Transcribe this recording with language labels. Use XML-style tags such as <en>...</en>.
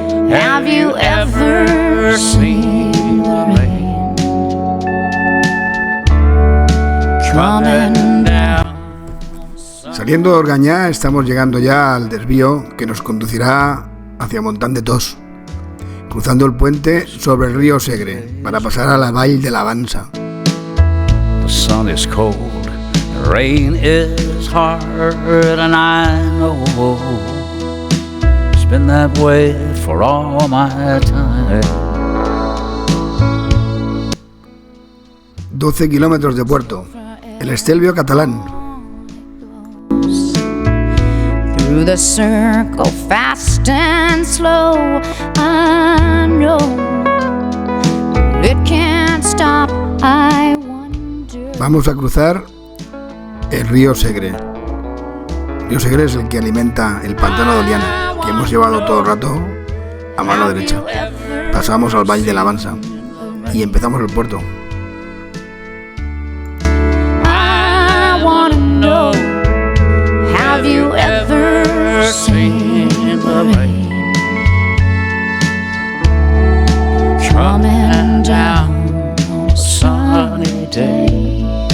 <en>Have you ever seen the rain coming down?</en> <es>Saliendo de Organyà estamos llegando ya al desvío que nos conducirá hacia Montant de Tos, cruzando el puente sobre el río Segre para pasar a la Vall de l'Avança.</es> <en>The sun is cold, the rain is hard, and I know it's been that way for all my time.</en> <es>12 kilómetros de puerto, el Stelvio catalán.</es> <en>Through the circle, fast and slow, I know it can't stop. I wonder.</en> <es>Vamos a cruzar el río Segre. El río Segre es el que alimenta el pantano de Oliana, que hemos llevado todo el rato a mano derecha. Pasamos al Vall de l'Avança y empezamos el puerto.</es> <en>I wanna know, have you ever seen the rain coming down on a sunny day?</en>